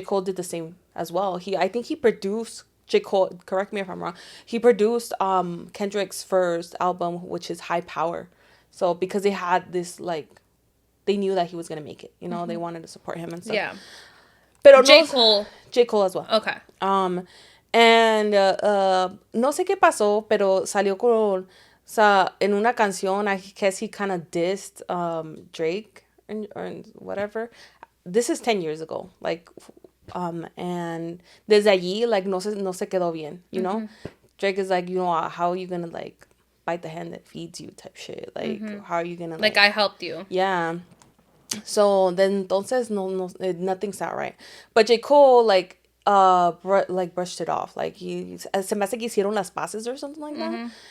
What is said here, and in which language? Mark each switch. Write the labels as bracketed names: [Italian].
[English] Cole did the same as well. I think he produced... J. Cole, correct me if I'm wrong. He produced Kendrick's first album, which is High Power. So because they had this, like, they knew that he was gonna make it. You know, they wanted to support him and stuff. Yeah. [Spanish] Pero [English] J. Cole as well. Okay. [Spanish] And no sé qué pasó, pero salió con, o sea, en una canción. [English] I guess he kind of dissed Drake and whatever. This is 10 years ago, like. [Spanish] And desde allí, like, no se quedó bien, [English] you know? Drake is like, you know, how are you gonna, like, bite the hand that feeds you type shit? Like, how are you gonna, like, I helped you. Yeah. So, then, entonces, nothing's out right. But J. Cole, like, brushed it off. Like, [Spanish] se me hace que hicieron las paces [English] or something like that.